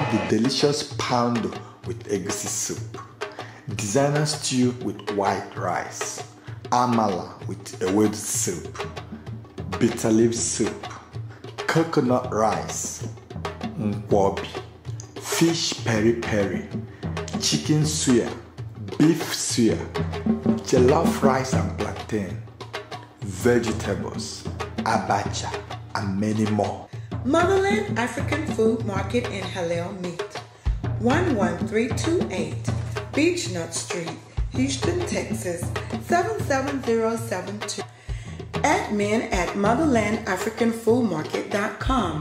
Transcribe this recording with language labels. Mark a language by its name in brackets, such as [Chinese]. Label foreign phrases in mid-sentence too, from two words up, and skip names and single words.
[English] the delicious poundo with egusi soup, designer stew with white rice, amala with ewedu soup, bitter leaf soup, coconut rice, nkwobi, fish peri-peri, chicken suya, beef suya, jollof rice and plantain, vegetables, abacha, and many more. Motherland African Food Market in Halal Meat, 11328 Beechnut Street, Houston, Texas, 77072. Admin at motherlandafricanfoodmarket.com.